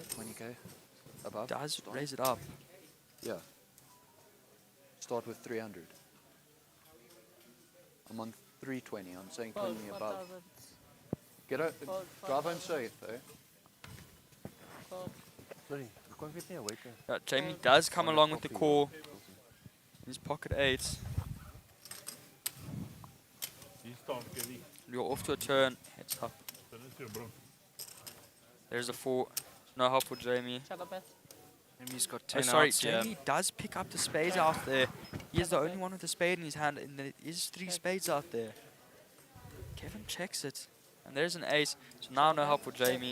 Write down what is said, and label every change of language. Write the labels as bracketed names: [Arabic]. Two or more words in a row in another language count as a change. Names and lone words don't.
[English] 20k. Above. Does Start. raise it up. Yeah. Start with 300. I'm on 320. I'm saying Fold. put me above. 1,000. Get out. Fold. Drive home safe, eh? Fold. Sorry, [Afrikaans] ek kon weet nie hoe te. [English] Yeah, Jamie does come along with the call. His pocket 8s. [Afrikaans] Hier staan Kelly. [English] You're off to a turn. Heads up. [Afrikaans] Dit is jou bro. [English] There's a 4. No help for Jamie. Check a bet. Jamie's got Oh, 10 sorry, outs here. Jamie does pick up the spades out there. He is the only one with a spade in his hand, and there is 3 spades out there. Kevin checks it, and there's an ace. So now no help for Jamie.